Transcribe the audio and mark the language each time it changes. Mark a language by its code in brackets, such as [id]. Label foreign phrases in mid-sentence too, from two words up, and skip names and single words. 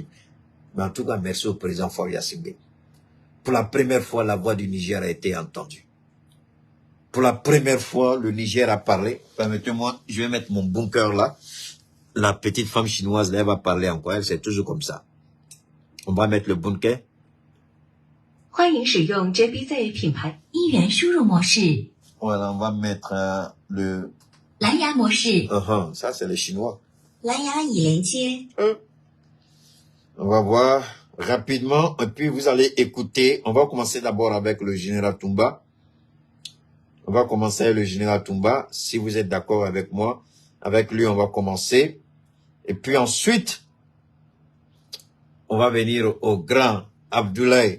[fr] Mais en tout cas, merci au président Faure Gnassingbé. Pour la première fois, la voix du Niger a été entendue. Pour la première fois, le Niger a parlé. Permettez-moi, je vais mettre mon bunker là. La petite femme chinoise, là, elle va parler encore. Elle, c'est toujours comme ça. On va mettre le bunker. [zh] 欢迎使用 JBZ 品牌1元输入模式。 [fr] Voilà, on va mettre le... [zh] 蓝牙模式。 [fr] ça, c'est le chinois. [zh] 蓝牙已连接。 [fr] On va voir rapidement. Et puis, vous allez écouter. On va commencer d'abord avec le général Toumba. On va commencer avec le général Toumba. Si vous êtes d'accord avec moi, avec lui, on va commencer. Et puis ensuite, on va venir au grand Abdoulaye.